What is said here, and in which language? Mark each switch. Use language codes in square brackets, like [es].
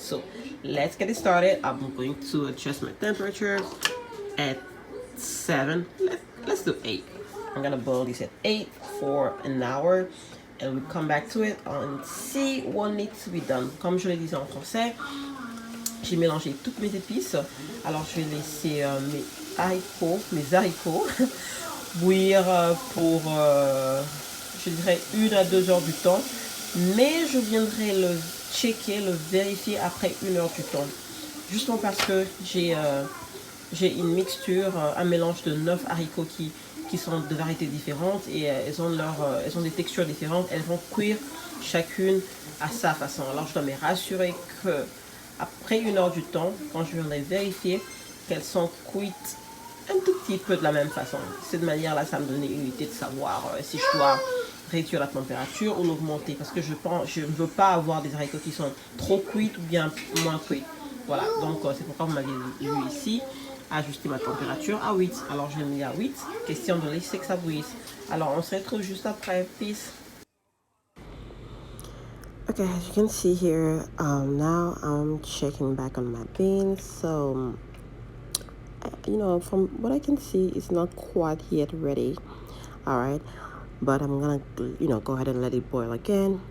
[en] So let's get it started. I'm going to adjust my temperature at 7. Let's do 8. I'm gonna boil this at 8 for an hour, and we'll come back to it and see what needs to be done. [fr] Comme je l'ai dit en français, J'ai mélangé toutes mes épices. Alors je vais laisser mes haricots bouillir pour, je dirais, 1 à 2 heures du temps. Mais je viendrai le checker, le vérifier après 1 heure du temps. Justement parce que j'ai une mixture, un mélange de 9 haricots qui sont de variétés différentes et elles ont des textures différentes. Elles vont cuire chacune à sa façon. Alors je dois me rassurer que après 1 heure du temps, quand je viendrai vérifier qu'elles sont cuites un tout petit peu de la même façon. De cette manière-là, ça me donne une idée de savoir si je dois réduire la température ou l'augmenter. Parce que je ne veux pas avoir des haricots qui sont trop cuits ou bien moins cuits. Voilà, donc c'est pourquoi vous m'avez vu ici ajuster ma température à 8. Alors je l'ai mis à 8, question de laisser que ça bouillisse. Alors on se retrouve juste après. [en] Peace. Okay, as you can see here, now I'm checking back on my beans. So, from what I can see, it's not quite yet ready. All right, but I'm gonna, go ahead and let it boil again.